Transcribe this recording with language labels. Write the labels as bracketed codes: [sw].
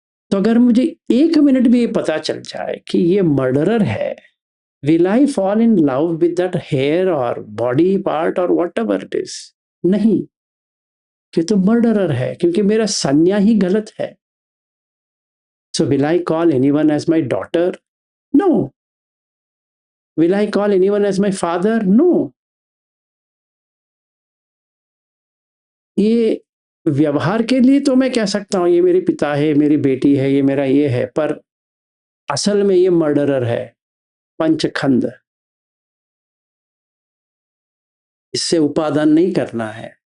[hi] तो अगर मुझे 1 मिनट भी ये पता चल जाए कि ये मर्डरर है, [en] will I fall in love with that hair or body part or whatever it is? [hi] नहीं, ये तो मर्डरर है, क्योंकि मेरा संज्ञा ही गलत है. [en] So will I call anyone as my daughter? No. Will I call anyone as my father? No. [hi] ये व्यवहार के लिए तो मैं कह सकता हूँ ये मेरे पिता है, मेरी बेटी है, ये मेरा ये है, पर असल में ये मर्डरर है, पंचखंड. इससे उपादान नहीं करना है.